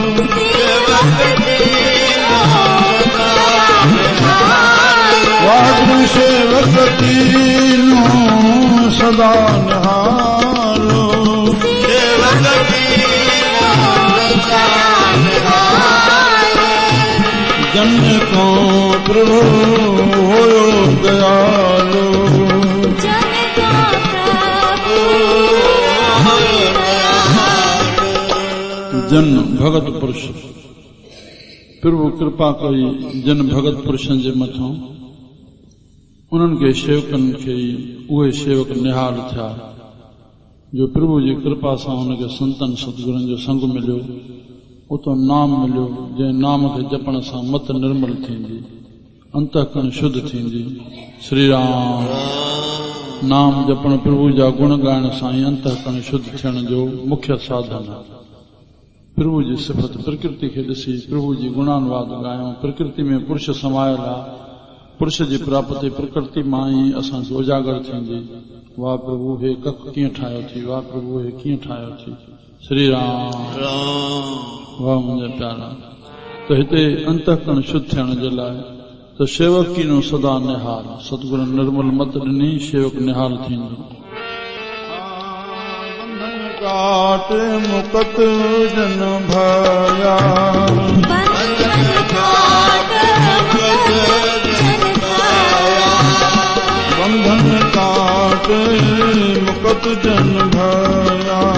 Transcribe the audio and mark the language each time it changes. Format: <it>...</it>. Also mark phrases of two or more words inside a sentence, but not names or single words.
<pa>ਵਾਹਿਗੁਰੂ ਸੇਵਕ ਕੀਨੋ ਸਦਾ ਨਿਹਾਲੋ, ਜਨ ਕਉ ਪ੍ਰਭ ਹੋਇਓ ਦਇਆਲੋ। ਜਨ ਭਗਤ ਪੁਰਖ।</pa> <sd>प्रभु कृपा कई जन भगत पुरुषन जे मथों, उन्हनि खे शेवकनि खे उहे शेवक निहाल थिया जो प्रभु जी कृपा सां हुनखे संतन सतगुरनि जो संग मिलियो, उतो नाम मिलियो, जंहिं नाम खे जपण सां मत निर्मल थींदी, अंतःकरण शुद्ध थींदी। श्री राम। नाम जपण प्रभु जा गुण ॻाइण सां ई अंतःकरण शुद्ध थियण जो मुख्य साधन आहे। प्रभु जी सिफ़त प्रकृति खे ॾिसी प्रभु जी गुणानुवाद ॻायूं। प्रकृति में पुरुष समायल आहे, पुरुष जी प्राप्ति प्रकृति मां ई असांखे उजागर थींदी। वाह प्रभु हे कख कीअं ठाहियो थी, वाह प्रभु हे कीअं ठाहियो थी। श्री राम। वाह मुंहिंजा प्यारा। तो हिते अंतःकरण शुद्ध थियण जे लाइ त शेवकी नो सदा निहाल सतगुरु निर्मल मत ॾिनी शेवक निहाल थींदो</sd> <pa>ਕਾਟਿ ਮੁਕਤਿ ਜਨ ਭਏ ਬੰਧਨ ਕਾਟਿ ਮੁਕਤਿ ਜਨ ਭਏ</pa>